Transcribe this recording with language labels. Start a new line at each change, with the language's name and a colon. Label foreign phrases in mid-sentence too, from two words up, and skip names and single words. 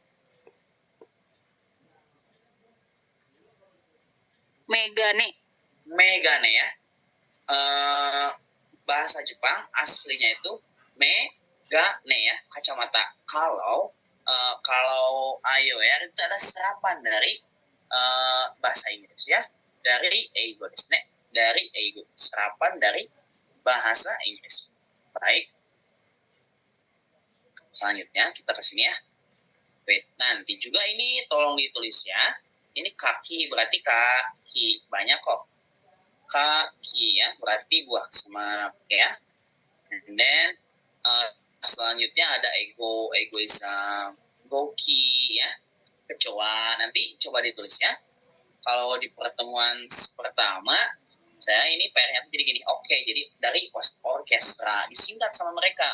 Indonesian: Megane ya. Bahasa Jepang aslinya itu megane ya, kacamata. Kalau ayo ya itu ada serapan dari bahasa Inggris ya, dari
Japanese: 英語ですね,
Indonesian: dari eigo, serapan dari bahasa Inggris. Baik. Selanjutnya kita ke sini ya. Wait, nanti juga ini tolong ditulis ya. Ini kaki berarti kaki, banyak kok. Kaki ya, berarti buah sama ya.
English: And then
Indonesian: selanjutnya ada egoism, goki ya, kecoa. Nanti coba ditulis ya. Kalau di pertemuan pertama, saya ini PR-nya jadi gini. Oke, jadi dari orkestra disingkat sama mereka.